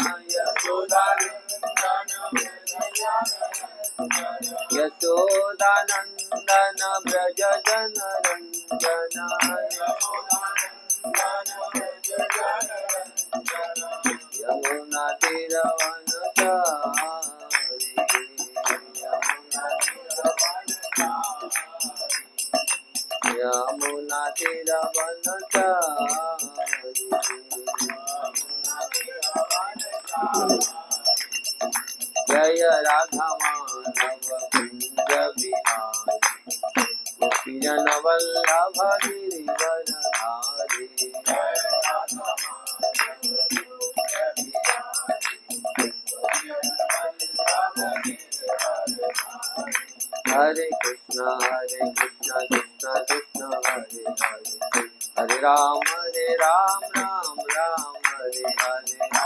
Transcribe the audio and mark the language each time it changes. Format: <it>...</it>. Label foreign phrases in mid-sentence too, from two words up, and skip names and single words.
<hi>यशोदानंदन ब्रज जन रंजन यमुना तीरवनचारी यमुना तीरवनचारी। जय राधा माधव कुंज बिहारी गोपी जन वल्लभ गिरिवरधारी।</hi> <sa>हरे कृष्णा कृष्णा कृष्णा हरे हरे हरे राम राम राम हरे हरे।</sa>